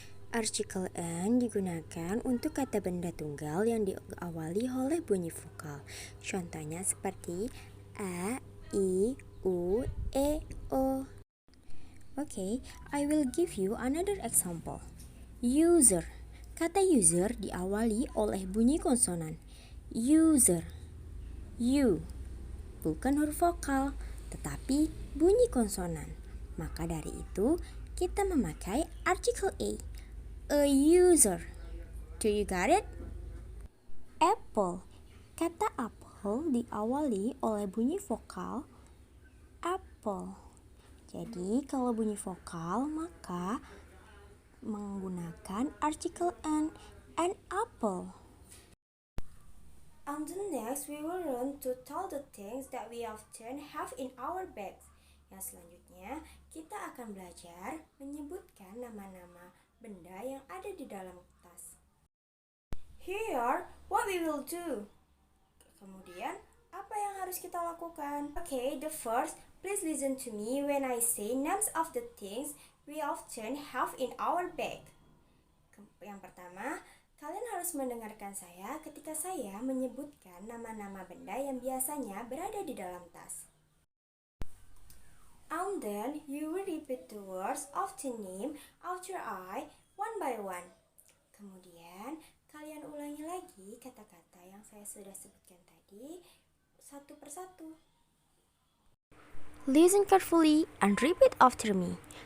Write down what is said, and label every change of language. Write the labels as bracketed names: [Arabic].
[Indonesian] Artikel N digunakan untuk kata benda tunggal yang diawali oleh bunyi vokal. Contohnya seperti A, I, U, E, O. [English] Okay, I will give you another example. User. [Indonesian] Kata user diawali oleh bunyi konsonan. User. U. Bukan huruf vokal, tetapi bunyi konsonan. Maka dari itu, kita memakai artikel A user. [English] Do you got it? [Indonesian] Apple. Kata apple diawali oleh bunyi vokal apple. Jadi kalau bunyi vokal maka menggunakan artikel an apple. [English] On the next, we will learn to tell the things that we often have in our bags. [Indonesian] Yang selanjutnya, kita akan belajar menyebutkan nama-nama benda yang ada di dalam tas. [English] Here, what we will do. [Indonesian] Kemudian, apa yang harus kita lakukan? [English] Okay, the first, please listen to me when I say names of the things we often have in our bag. [Indonesian] Yang pertama, kalian harus mendengarkan saya ketika saya menyebutkan nama-nama benda yang biasanya berada di dalam tas. [English] And then you will repeat the words of the name after I one by one. [Indonesian] Kemudian kalian ulangi lagi kata-kata yang saya sudah sebutkan tadi satu persatu. [English] Listen carefully and repeat after me.